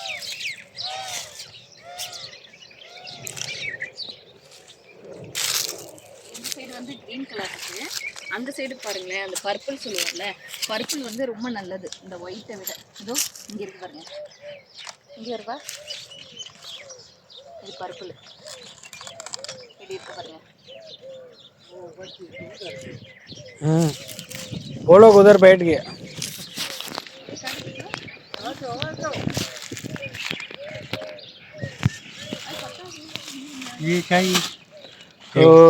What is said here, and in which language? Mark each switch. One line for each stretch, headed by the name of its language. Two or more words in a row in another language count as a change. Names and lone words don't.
Tamil: இந்த சைடு வந்து
English: green colour
Tamil: இருக்கு, அந்த சைடு பாருங்களேன் அந்த பர்பிள் சொல்லுவோம்ல, பர்பிள் வந்து ரொம்ப நல்லது இந்த ஒயிட்டை விட. இதோ இங்கே இருக்கு பாருங்க, இங்கே இருக்கா, இது பர்பிள் எப்படி இருக்கு பாருங்க.
Hindi: वो लोग उधर बैठ गए. ये चाहिए तो